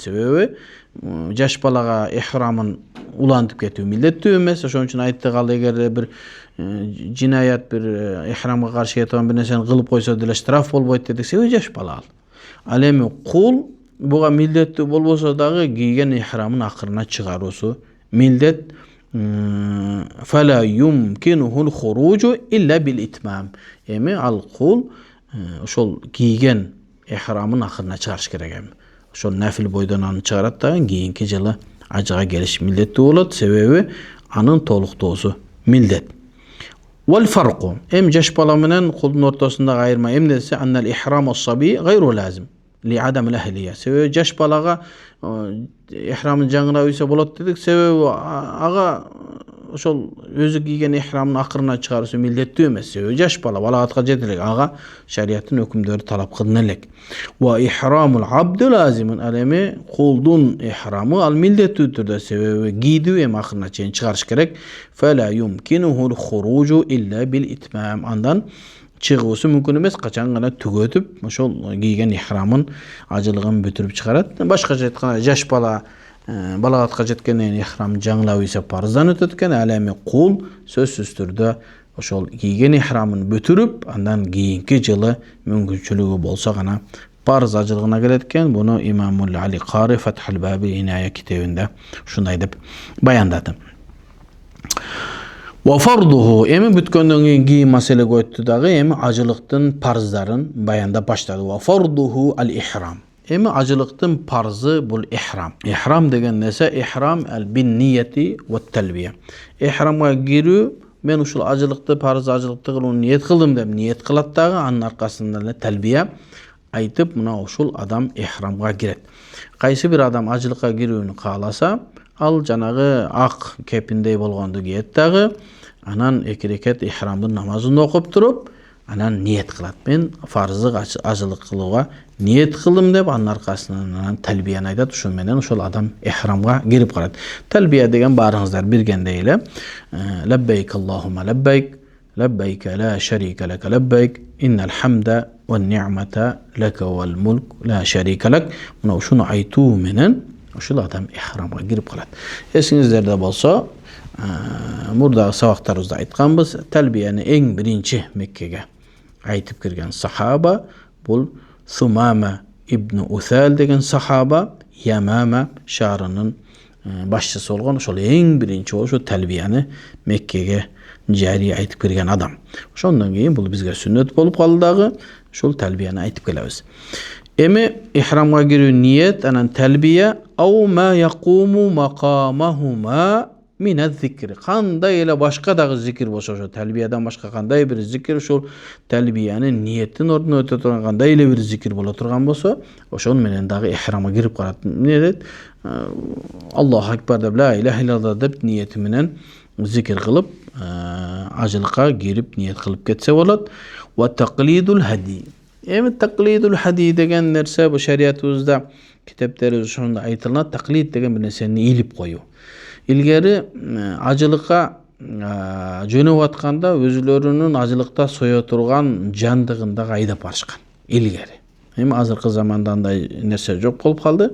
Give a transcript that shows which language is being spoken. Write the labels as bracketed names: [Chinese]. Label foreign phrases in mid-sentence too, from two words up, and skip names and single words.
[Kyrgyz] Себеби жаш балага ихрамын улантып кетүү милдеттүү эмес. Ошон үчүн айттык, ал эгер бир жинаят, бир ихрамга каршы кеткен бир нерсени кылып койсо деле штраф болбойт дедик. Себеби жаш бала ал. Ал эми кул буга милдеттүү болбосо дагы кийген ихрамын акырына чыгаруусу милдет. [Arabic] فلا يمكنه الخروج إلا بالإتمام. [Kyrgyz] Эми ал кул ошол кийген ихрамын акырына чыгарыш керек эми. Ошол нафил бойдон аны чыгарат да кийинки жылы ажыга келиш милдеттүү болот. Себеби анын толуктоосу милдет. [Arabic] والفرق. [Kyrgyz] Эми жаш бала менен кулдун ортосундагы айырма эмнеси? [Arabic] أن إحرام الصبي غير لازم لعدم الأهلية. [Kyrgyz] Себеби жаш балага ихрамын жаңылап үйсө болот дедик. Себеби ага ошол өзү кийген ихрамын акырына чыгаруусу милдеттүү эмес. Себеби жаш бала балагатка жете элек, ага шариаттын өкүмдөрү талап кылына элек. [Arabic] وإحرام العبد لازم. [Kyrgyz] Ал эми кулдун ихрамы ал милдеттүү түрдө. Себеби кийдүү эми акырына чейин чыгарыш керек. [Arabic] فلا يمكنه الخروج إلا بالإتمام. [Kyrgyz] Андан чыгуусу мүмкүн эмес, качан гана түгөтүп ошол кийген ихрамын ажылыгын бүтүрүп чыгарат. Башкача айтканда жаш бала балагатка жеткенден ихрамын жаңылап үйсө парыздан өтөт экен. Ал эми кул сөзсүз түрдө ошол кийген ихрамын бүтүрүп, андан кийинки жылы мүмкүнчүлүгү болсо гана парыз ажылыгына келет экен. Буну Имамул Али Кари Фатхул Баби Иная китебинде ушундай деп баяндады. [Arabic] وفرضه. [Kyrgyz] Эми бүткөндөн кийин маселеге өттү дагы, эми ажылыктын парыздарын баяндап баштады. [Arabic] وفرضه الإحرام. [Kyrgyz] Эми ажылыктын парзы бул ихрам. Ихрам деген нерсе [Arabic] إحرام بالنية والتلبية. [Kyrgyz] Ихрамга кирүү, мен ушул ажылыкты парыз ажылыкты кылууну ниет кылдым деп ниет кылат дагы, анын аркасында эле талбия айтып, мына ушул адам ихрамга кирет. Кайсы бир адам ажылыкка кирүүнү кааласа, ал жанагы ак кепиндей болгонду кийет дагы, анан эки рекет ихрамдын намазын окуп туруп, анан ниет кылат. Мен фарыздык ажылык кылууга ниет кылдым деп, анын аркасынан анан талбияны айтат. Ошол менен ошол адам ихрамга кирип калат. [Arabic] Талбия деген баарыңыздар билгендей эле لبيك اللهم لبيك، لبيك لا شريك لك لبيك، إن الحمد والنعمة لك والملك لا شريك لك. [Kyrgyz] Мына ушуну айтуу менен ошол адам ихрамга кирип калат. Эсиңиздерде болсо, мурдагы сабактарыбызда айтканбыз, талбияны эң биринчи Меккеге айтып кирген сахаба бул Сумама ибн Усал деген сахаба, Ямама шаарынын башчысы болгон. Ошол эң биринчи ошо талбияны Меккеге жарий айтып кирген адам. Ошондон кийин бул бизге сүннөт болуп калды дагы, ошол талбияны айтып келебиз. [Arabic] Эми ихрамга кирүү ниет, анан талбия أو ما يقوم مقامهما من الذكر. [Kyrgyz] Кандай эле башка дагы зикир болсо, ошо талбиядан башка кандай бир зикир, ошол талбияны ниеттин ордуна өтө турган кандай эле бир зикир боло турган болсо, ошол менен дагы ихрамга кирип калат. Эмне дейт? [Arabic] الله أكبر [Kyrgyz] деп, [Arabic] لا إله إلا الله [Kyrgyz] деп ниети менен зикир кылып, ажылыкка кирип ниет кылып кетсе болот. [Arabic] وتقليد الهدي. [Kyrgyz] Эми [Arabic] تقليد الهدي [Kyrgyz] деген нерсе бу шариятыбызда, китептерибизде ошондо айтылат. Taqlid деген бир нерсени илип коюу. Илгери ажылыкка жөнөп атканда өзүлөрүнүн ажылыкта сое турган жандыгын дагы айдап барышкан илгери. Эми азыркы заманда андай нерсе жок болуп калды.